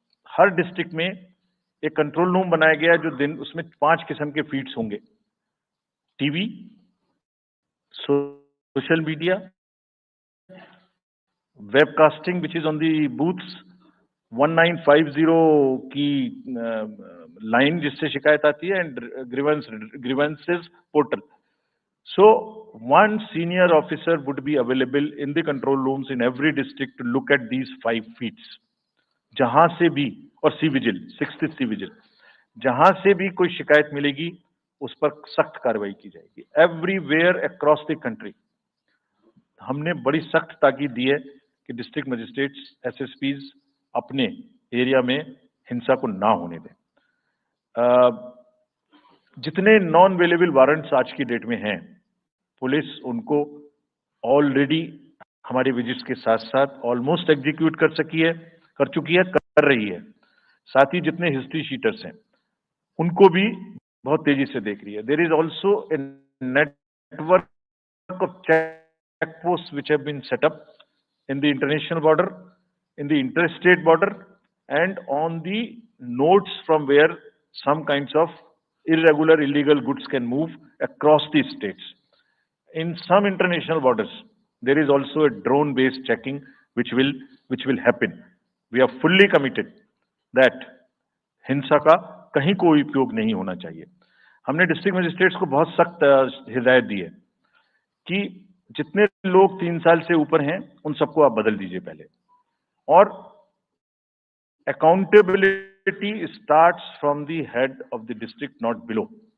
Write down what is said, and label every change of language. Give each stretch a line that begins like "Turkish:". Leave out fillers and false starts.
Hindi: हर district में एक control room बनाया गया है जो दिन उसमें 5 किस्म के फीड्स होंगे: TV, social media,
English: webcasting which is on the booths,
Hindi: 1950 की लाइन जिससे शिकायत आती है, and grievances portal.
English: So, one senior officer would be available in the control rooms in every district to look at these 5 feeds.
Hindi: जहां से भी, और C-Vigil, 6th C-Vigil, जहां से भी कोई शिकायत मिलेगी उस पर सख्त कार्रवाई की जाएगी।
English: everywhere across the country
Hindi: हमने बड़ी सख्त ताकीद दी है कि डिस्ट्रिक्ट मजिस्ट्रेट्स, SSPs अपने एरिया में हिंसा को ना होने दें। जितने नॉन अवेलेबल वारंट्स आज की डेट में हैं, पुलिस उनको ऑलरेडी हमारे विजिट्स के साथ साथ ऑलमोस्ट एग्जीक्यूट कर चुकी है, कर रही है। साथ ही जितने हिस्ट्री शीटर्स हैं उनको भी बहुत तेजी से देख रही है।
English: There is also a network of check post which have been set up in the international border, in the interstate border, and on the nodes from where some kinds of irregular, illegal goods can move across the states. In some international borders, there is also a drone-based checking which will happen. We are fully committed that
Hindi: हिंसा का कहीं कोई उपयोग नहीं होना चाहिए। हमने district magistrates को बहुत सख्त हिदायत दी है कि जितने लोग 3 साल से ऊपर हैं उन सबको आप बदल दीजिए पहले, और
English: Accountability starts from the head of the district, not below.